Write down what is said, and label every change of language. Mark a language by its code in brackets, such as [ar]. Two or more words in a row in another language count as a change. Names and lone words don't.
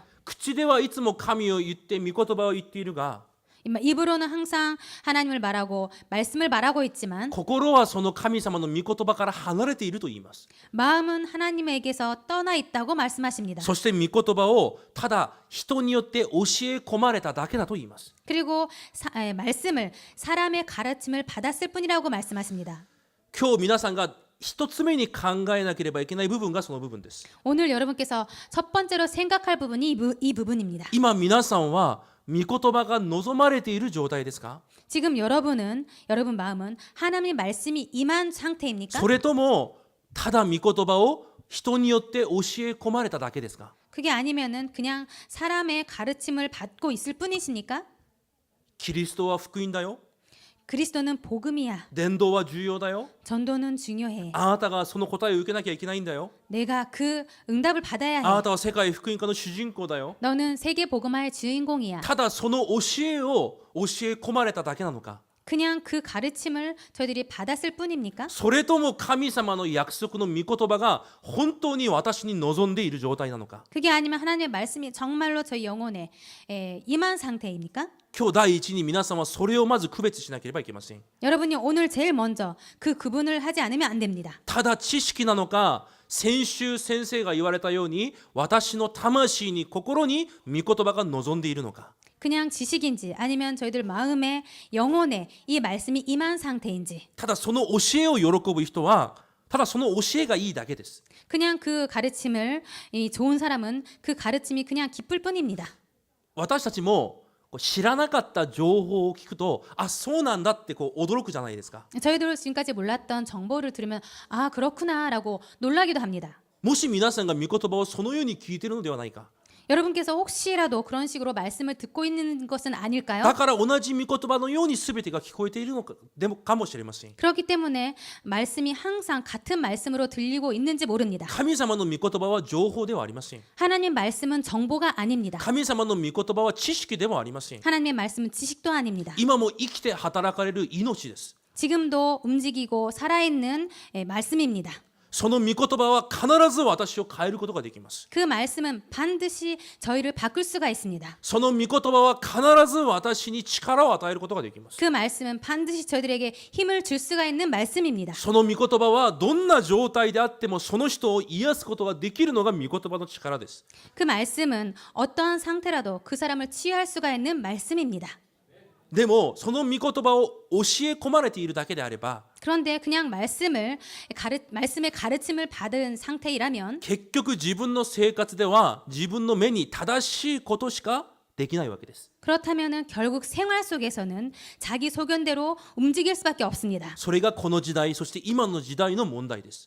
[ja] 口ではいつも神を言って御言葉を言っているが、 [ko] 입으로는 항상 하나님을 말하고 말씀을 말하고 있지만 [ja] 心はその神様の御言葉から離れていると言います。 [ko] 마음은 하나님에게서 떠나 있다고 말씀하십니다. [ja] そして御言葉をただ人によって教え込まれただけだと言います。 [ko] 그리고 말씀을 사람의 가르침을 받았을 뿐이라고 말씀하십니다. [ja] 今日皆さんが一つ目に考えなければいけない部分がその部分です。 [ko] 오늘 여러분께서 첫 번째로 생각할 부분이 이 부분입니다. [ja] 今皆さんは御言葉が望まれている状態ですか？ [ko] 지금 여러분 마음은 하나님의 말씀이 임한 상태입니까? [ja] それともただ御言葉を人によって教え込まれただけですか？ [ko] 그게 아니면은 그냥 사람의 가르침을 받고 있을 뿐이십니까? [ja] キリストは福音だよ。 [ko] 그리스도는 복음이야. [ja] 伝道は重要だよ。 [ko] 전도는 중요해. [ja] あなたがその答えを受けなきゃいけないんだよ。 [ko] 내가 그 응답을 받아야 [ja] あな [ko] 해. [ja] たは世界福音家の主人公だよ。 [ko] 너는 세계 복음화의 주인공이야. [ja] ただその教えを教え込まれただけなのか？ [ko] 그냥 그 가르침을 저희들이 받았을 뿐입니까? [ja] それとも神様の約束の御言葉が本当に私に望んでいる状態なのか？ [ko] 그게 아니면 하나님의 말씀이 정말로 저희 영혼에 임한 상태입니까? [ja] 今日第一に皆さんはそれをまず区別しなければいけません。 [ko] 여러분이 오늘 제일 먼저 그 구분을 하지 않으면 안 됩니다. [ja] ただ知識なのか、先週先生が言われたように私の魂に心に御言葉が望んでいるのか？ [ko] 그냥 지식인지 아니면 저희들 마음에 영혼에 이 말씀이 임한 상태인지 [ja] ただその教えを喜ぶ人はただその教えがいいだけです。 [ko] 그냥 그 가르침을 이 좋은 사람은 그 가르침이 그냥 기쁠 뿐입니다. [ja] 私たちも知らなかった情報を聞くとあそうなんだって驚くじゃないですか。 [ko] 저희들 지금까지 몰랐던 정보를 들으면 아 그렇구나라고 놀라기도 합니다. [ja] もし皆さんが御言葉をそのように聞いているのではないか。 [ko] 여러분께서 혹시라도 그런 식으로 말씀을 듣고 있는 것은 아닐까요? [ja] だから同じ御言葉のように全てが聞こえているのかでもかもしれません。 [ko] 그렇기 때문에 말씀이 항상 같은 말씀으로 들리고 있는지 모릅니다. [ja] 神様の御言葉は情報ではありません。 [ko] 하나님 말씀은 정보가 아닙니다. [ja] 神様の御言葉は知識でもありません。 [ko] 하나님의 말씀은 지식도 아닙니다. [ja] 今も生きて働かれる命です。 [ko] 지금도 움직이고 살아있는 말씀입니다. [ja] その御言葉は必ず私を変えることができます。 [ko] 그 말씀은 반드시 저희를 바꿀 수가 있습니다. [ja] その御言葉は必ず私に力を与えることができます。 [ko] 그 말씀은 반드시 저희들에게 힘을 줄 수가 있는 말씀입니다. [ja] その御言葉はどんな状態であってもその人を癒すことができるのが御言葉の力です。 [ko] 그 말씀은 어떠한 상태라도 그 사람을 치유할 수가 있는 말씀입니다. [ja] でもその御言葉を教え込まれているだけであれば [ko] 그런데 그냥 말씀의 가르침을 받은 상태이라면 [ja] 結局自分の生活では自分の目に正しいことしかできないわけです。 [ko] 그렇다면은 결국 생활 속에서는 자기 소견대로 움직일 수밖에 없습니다. [ja] それがこの時代そして今の時代の問題です。